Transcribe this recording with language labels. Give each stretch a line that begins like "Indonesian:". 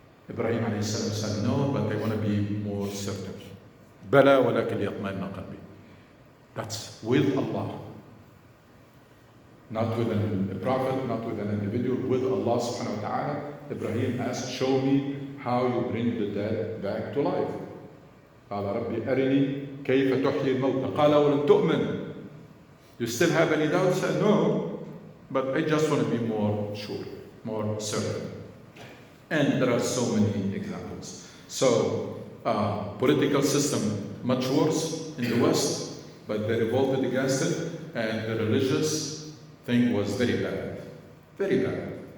English: Ibrahim alayhi salam said, no, but I want to be more certain.
Arabic: بَلَى وَلَكِنْ لِيَطْمَئِنَّ قَلْبِي.
English: That's with Allah. Not with a prophet, not with an individual, with Allah subhanahu wa ta'ala. Ibrahim asked, show me how you bring the dead back to life.
Arabic: قال ربي أرني كيف تحيي الموتى قال ولم تؤمن.
English: You still have any doubts? Said, no, but I just want to be more sure, more certain. And there are so many examples. So, political system much worse in the West, but they revolted against it, and the religious thing was very bad, very bad.